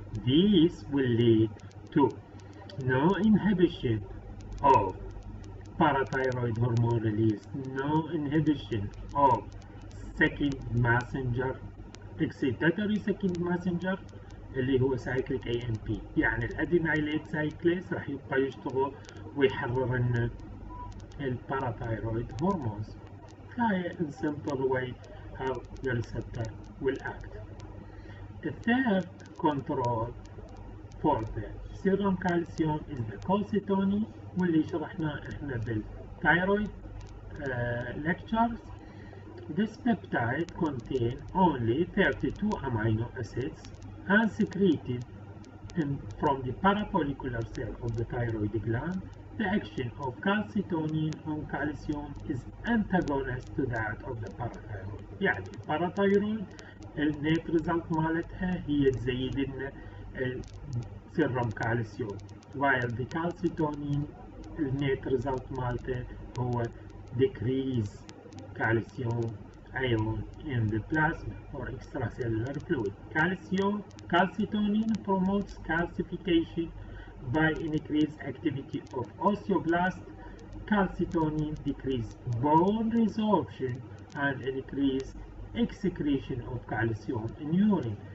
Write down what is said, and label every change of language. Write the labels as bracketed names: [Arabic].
[English] This will lead to no inhibition of parathyroid hormone release, no inhibition of second messenger excitatory second messenger [Arabic] اللي هو [English] cyclic AMP. [Arabic] يعني الادينايليت سايكليس راح يبقى يشتغل ويحرر لنا الباراثايرويد هرمونز. هاي [English] in simple way how the receptor will act. The third control for the serum calcium is the calcitonin, [Arabic] واللي شرحناه احنا بالثايرويد [English] lectures. This peptide contains only 32 amino acids and secreted from the parafollicular cell of the thyroid gland. The action of calcitonin on calcium is antagonist to that of the parathyroid. [Arabic] يعني الباراثايرويد النت ريزلت مالتها هي تزيد لنا السيرم كالسيوم، [English] while the calcitonin [Arabic] النت ريزلت مالته هو [English] decrease calcium ion in the plasma or extracellular fluid. Calcitonin promotes calcification by increased activity of osteoblast. Calcitonin decreases bone resorption and increased excretion of calcium in urine.